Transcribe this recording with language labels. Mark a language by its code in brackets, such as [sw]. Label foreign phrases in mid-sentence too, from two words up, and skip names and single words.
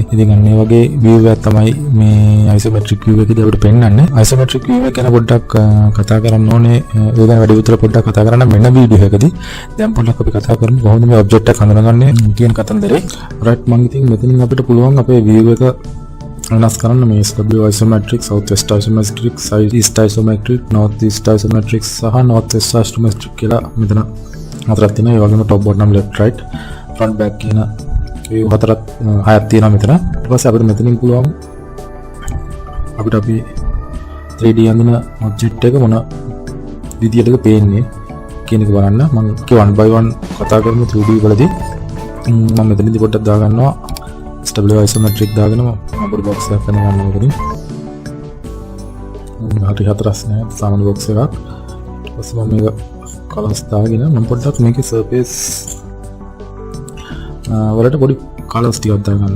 [si] ඉතින් අන්න ඒ වගේ view එකක් තමයි මේ [en] isometric view [si] එකේදී අපිට පෙන්වන්නේ. [en] isometric view [si] එක ගැන පොඩ්ඩක් කතා කරන්න ඕනේ. ඒ ගැන වැඩි විතර පොඩ්ඩක් කතා කරන්න වෙන වීඩියෝ එකකදී. දැන් පොඩ්ඩක් අපි කතා කරමු කොහොමද මේ ඔබ්ජෙක්ට් එක හඳුනගන්නේ කියන කතන්දරේ. right. මම ඉතින් මෙතනින් අපිට පුළුවන් අපේ view එක වෙනස් කරන්න. මේ [en] SW isometric, south west isometric, side east isometric, north east isometric සහ north west isometric [si] කියලා මෙතන හතරක් තියෙනවා. ඒ වගේම [en] top bottom left right front back [si] කියන view හතරක් හයක් තියෙනවා මෙතන. ඊට පස්සේ අපිට මෙතනින් පුළුවන් අපිට අපි 3D අඳින ඔබ්ජෙක්ට් එක මොන විදියටද පේන්නේ කියන එක බලන්න. මම [en] one by one [si] කතා කරමු 3D වලදී. මම මෙතනදී පොඩ්ඩක් දාගන්නවා [en] SW isometric [si] දාගෙන මම පොඩි box එකක් කරනවා මෙතනින්. හරි හතරස් නෑ සාමාන්‍ය box එකක්. ඊට පස්සේ මම මේක colors දාගෙන මම පොඩ්ඩක් මේකේ surface වලට පොඩි colors ටිකක් දාගන්න.